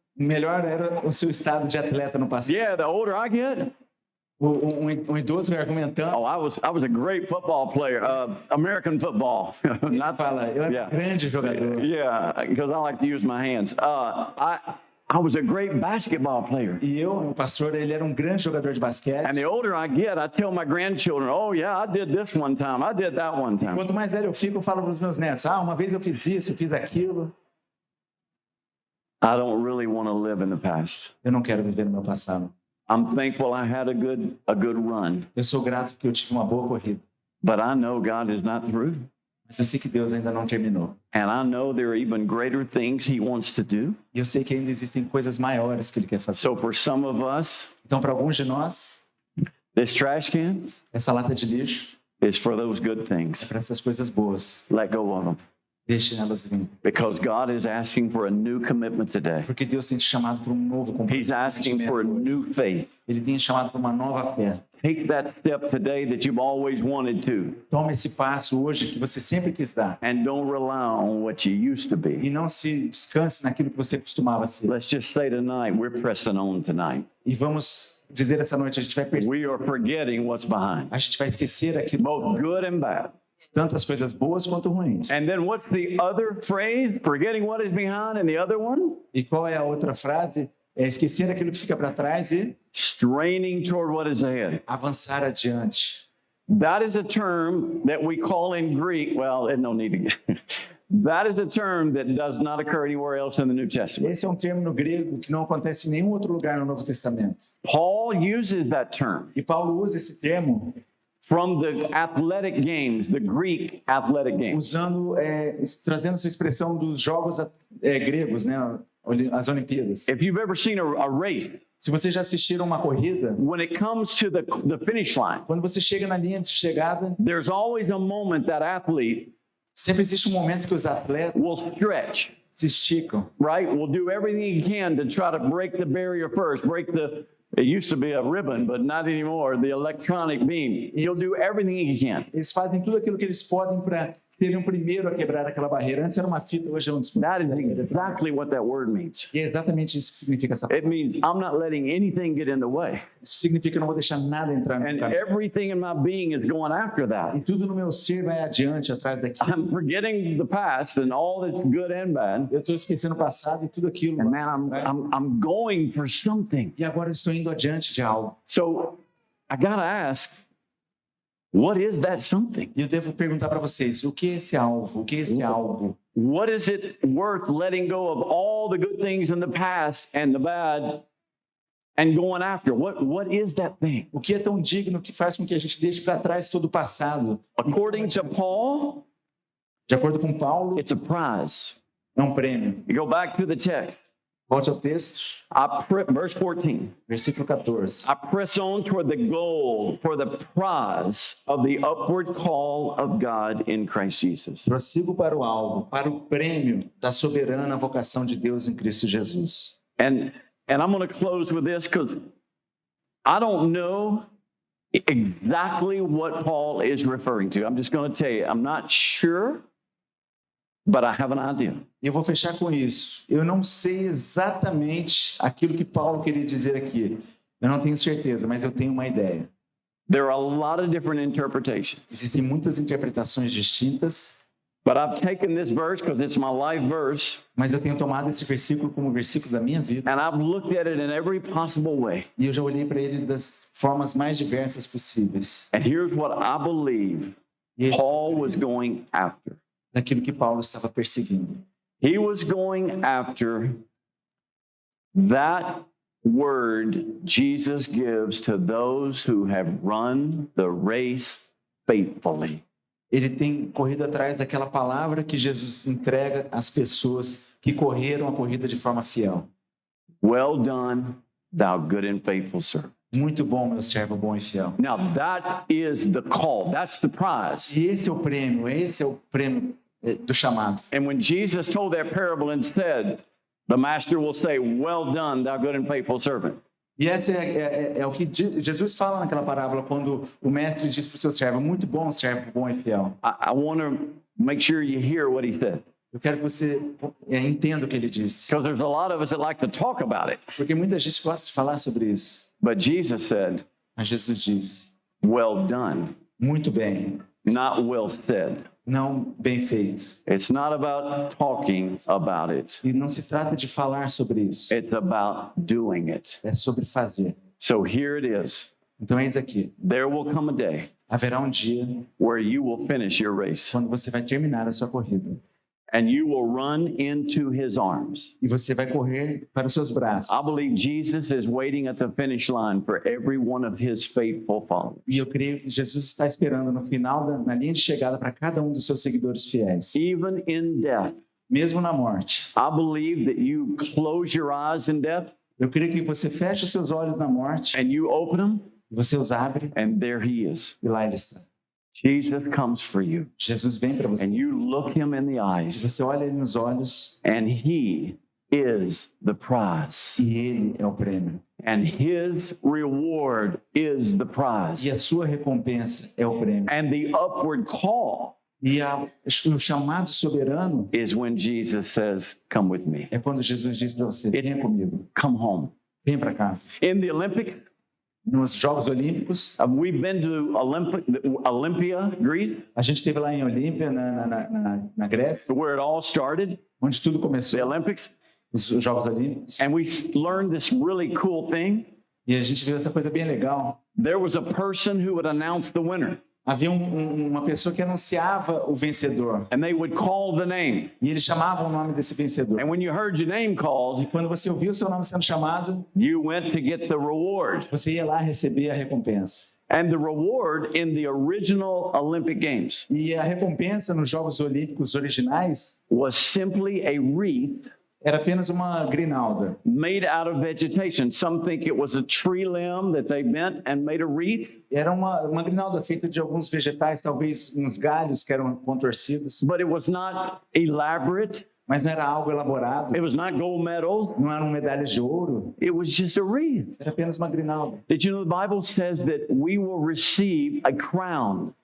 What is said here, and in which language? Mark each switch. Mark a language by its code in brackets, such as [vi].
[pt] melhor era o seu estado de atleta no passado. [en] Yeah, the older I get, [pt] Um idoso argumentando, [en] oh, I was a great football player, American football. [pt] ele [en] Not, [pt] fala, eu era [en] Yeah. [pt] um grande jogador. [en] yeah, because I like to use my hands. I was a great basketball player. [pt] E o pastor, ele era um grande jogador de basquete. [en] And the older I get, I tell my grandchildren, oh, yeah, I did this one time. I did that one time. [pt] Quanto mais velho eu fico, eu falo para os meus netos, uma vez eu fiz isso, eu fiz aquilo. [en] I don't really want to live in the past. [pt] Eu não quero viver no meu passado. [en] I'm thankful I had a good run, [pt] Eu sou grato porque eu tive uma boa corrida. [en] but I know God is not through. [pt] Mas eu sei que Deus ainda não terminou. [en] And I know there are even greater things He wants to do. [pt] E eu sei que ainda existem coisas maiores que Ele quer fazer. [en] So for some of us, [pt] Então, para alguns de nós, [en] this trash can [pt] essa lata de lixo [en] is for those good [pt] é [en] things. [pt] para essas coisas boas. [en] Let go of them. [pt] Deixem elas virem. [en] Because God is asking for a new commitment today. [pt] Porque Deus tem te chamado para um novo [en] He's asking for a [pt] comprometimento. [en] new faith. [pt] Ele tem te chamado para uma nova fé. [en] Take that step today that you've always wanted to, [pt] Toma esse passo hoje que você sempre quis dar. [en] and don't rely on what you used to [pt] E [en] be. [pt] não se descanse naquilo que você costumava ser. [en] Let's just say tonight, we're pressing on tonight. [pt] E vamos dizer essa noite, a gente vai perceber, [en] We are forgetting what's behind, [pt] a gente vai esquecer aquilo, [en] both good and bad. [pt] tantas coisas boas quanto ruins. [en] And then what's the other phrase? Forgetting what is behind, and the other one? [pt] E qual é a outra frase? É esquecer aquilo que fica para trás e [en] Straining toward what is ahead. [pt] avançar adiante. [en] That is a term that we call in Greek, well, there's no need to get. That is a term that does not occur anywhere else in the New Testament. [pt] Esse é um termo no grego que não acontece em nenhum outro lugar no Novo Testamento. [en] Paul uses that term [pt] E Paulo usa esse termo [en] from the athletic games, the Greek athletic games. [pt] usando, trazendo essa expressão dos jogos gregos, né? As Olimpíadas. [en] If you've ever seen a race, [pt] Se vocês já assistiram uma corrida, [en] when it comes to the finish line, [pt] quando você chega na linha de chegada, [en] there's always a moment that athlete [pt] sempre existe um momento que os atletas [en] will stretch, [pt] se esticam. [en] right? Will do everything he can to try to break the barrier first, it used to be a ribbon, but not anymore, the electronic beam. He'll do everything he can. [pt] Eles fazem tudo aquilo que eles podem para serem o primeiro a quebrar aquela barreira. Antes era uma fita, hoje é um dispositivo. [en] That is exactly what that word means. [pt] E é exatamente isso que significa essa palavra. [en] It means I'm not letting anything get in the way. [pt] Isso significa que eu não vou deixar nada entrar no meu [en] And [pt] caminho. [en] everything in my being is going after [pt] E [en] that. [pt] tudo no meu ser vai adiante, atrás daquilo. [en] I'm forgetting the past and all that's good and bad. [pt] Eu estou esquecendo o passado e tudo aquilo. [en] And man, I'm going for something. [pt] E agora eu estou indo adiante de algo. [en] So I gotta ask, what is that something? [pt] E eu devo perguntar para vocês, o que é esse alvo? O que é esse algo? [en] What is it worth letting go of all the good things in the past and the bad and going after? What is that thing? [pt] O que é tão digno que faz com que a gente deixe para trás todo o passado? [en] According to Paul, [pt] De acordo com Paulo, [en] it's a prize. [pt] é um prêmio. [en] You go back to the text. [pt] Volte ao texto, [en] Verse 14. [pt] versículo 14. [en] I press on toward the goal for the prize of the upward call of God in Christ Jesus. [pt] Prossigo para o alvo, para o prêmio da soberana vocação de Deus em Cristo Jesus. [en] And I'm going to close with this because I don't know exactly what Paul is referring to. I'm just going to tell you, I'm not sure, but I have an idea. [pt] E eu vou fechar com isso. Eu não sei exatamente aquilo que Paulo queria dizer aqui. Eu não tenho certeza, mas eu tenho uma ideia. [en] There are a lot of different interpretations, [pt] Existem muitas interpretações distintas, [en] but I've taken this verse because it's my life verse, [pt] mas eu tenho tomado esse versículo como versículo da minha vida [en] and I've looked at it in every possible way. [pt] e eu já olhei para ele das formas mais diversas possíveis. [en] And here's what I believe [pt] E [en] Paul was going after. [pt] daquilo que Paulo estava perseguindo. [en] He was going after that word Jesus gives to those who have run the race faithfully. [pt] Ele tem corrido atrás daquela palavra que Jesus entrega às pessoas que correram a corrida de forma fiel. [en] Well done, thou good and faithful servant. [pt] Muito bom, meu servo bom e fiel. [en] Now that is the call. That's the prize. [pt] E esse é o prêmio do chamado. [en] And when Jesus told that parable and said, the master will say, well done, thou good and faithful servant. [pt] E esse é o que Jesus fala naquela parábola quando o mestre diz para o seu servo, muito bom, servo bom e fiel. [en] I want to make sure you hear what he said. [pt] Eu quero que você entenda o que ele disse. [en] Because there's a lot of us that like to talk about it. [pt] Porque muita gente gosta de falar sobre isso. [en] But Jesus said, [pt] Mas Jesus disse, [en] well done, [pt] muito bem, [en] not well said. [pt] não bem feito. [en] It's not about talking about it. [pt] E não se trata de falar sobre isso, [en] It's about doing it. [pt] é sobre fazer. [en] So here it is. [pt] Então eis aqui, [en] There will come a day [pt] haverá um dia [en] where you will finish your race [pt] quando você vai terminar a sua corrida. [en] and you will run into his arms. [pt] E você vai correr para os seus braços. [en] I believe Jesus is waiting at the finish line for every one of his faithful followers. [pt] E eu creio que Jesus está esperando no final, na linha de chegada, para cada um dos seus seguidores fiéis. [en] Even in death, [pt] Mesmo na morte. [en] I believe that you close your eyes in death [pt] Eu creio que você fecha os seus olhos na morte, [en] and you open them, [pt] você os abre [en] and there he is. [pt] e lá ele está. [en] Jesus comes for you, [pt] Jesus vem para você. [en] and you look him in the [pt] E [en] eyes, [pt] você olha ele nos olhos [en] and he is the prize, [pt] e ele é o prêmio. [en] and his reward is the prize, [pt] E a sua recompensa é o prêmio. [en] and the upward call [pt] E o chamado soberano [en] is when Jesus says, come with me, [pt] é quando Jesus diz para você, venha comigo, [en] come home. [pt] vem para casa. [en] In the Olympics, [pt] Nos Jogos Olímpicos, [en] we've been to Olympia, Greece, [pt] a gente esteve lá em Olímpia, na Grécia, [en] where it all started, [pt] onde tudo [en] the [pt] começou, [en] Olympics, [pt] os Jogos Olímpicos. [en] and we learned this really cool thing. [pt] E a gente viu essa coisa bem legal. [en] There was a person who would announce the winner, [pt] Havia uma pessoa que anunciava o vencedor. [en] and they would call the name. [pt] E eles chamavam o nome desse vencedor. [en] And when you heard your name [pt] E [en] called, [pt] quando você ouvia o seu nome sendo chamado, [en] you went to get the reward. [pt] você ia lá receber a recompensa. [en] And the reward in the original Olympic Games [pt] E a recompensa nos Jogos Olímpicos originais [en] was simply a wreath [pt] era apenas uma grinalda. [en] made out of vegetation. Some think it was a tree limb that they bent and made a wreath, [pt] Era uma grinalda feita de alguns vegetais, talvez uns galhos que eram contorcidos, [en] but it was not elaborate. [pt] mas não era algo elaborado, [en] It was not gold medals. [pt] não eram medalhas de ouro, [en] It was just a wreath. [pt] era apenas uma grinalda. [en] Did you know the Bible says that we will receive a crown?